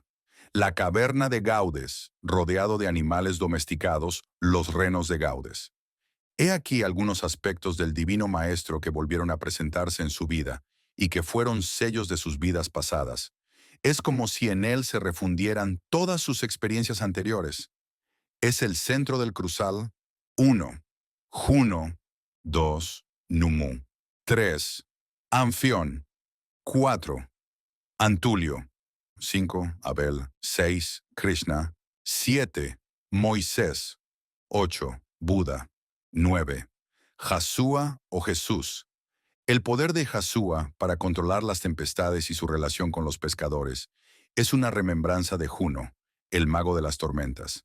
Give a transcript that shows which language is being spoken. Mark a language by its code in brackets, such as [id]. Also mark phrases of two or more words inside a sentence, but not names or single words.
[es] La caverna de Gaudes, rodeado de animales domesticados, los renos de Gaudes. He aquí algunos aspectos del Divino Maestro que volvieron a presentarse en su vida y que fueron sellos de sus vidas pasadas. Es como si en él se refundieran todas sus experiencias anteriores. Es el centro del cruzal. 1. Juno. 2. Numú. 3. Anfión. 4. Antulio. 5. Abel. 6. Krishna. 7. Moisés. 8. Buda. 9. Yasúa o Jesús. El poder de Yasúa para controlar las tempestades y su relación con los pescadores es una remembranza de Juno, el mago de las tormentas.